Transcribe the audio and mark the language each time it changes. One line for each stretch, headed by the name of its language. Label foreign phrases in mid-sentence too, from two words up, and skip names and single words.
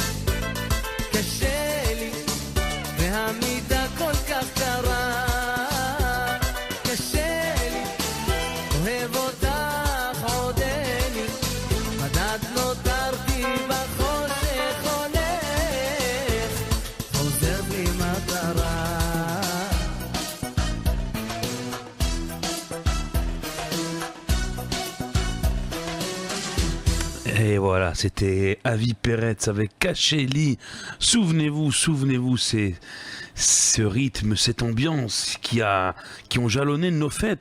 Hebrew: קשה לי, והמיטה כל כך קרה, קשה לי, אוהב אותך עודני, מדד נותרתי בחושך הולך, חוזר בלי מטרה.
French: Et voilà, c'était Avi Peretz avec Kacheli. Souvenez-vous, c'est ce rythme, cette ambiance qui ont jalonné nos fêtes.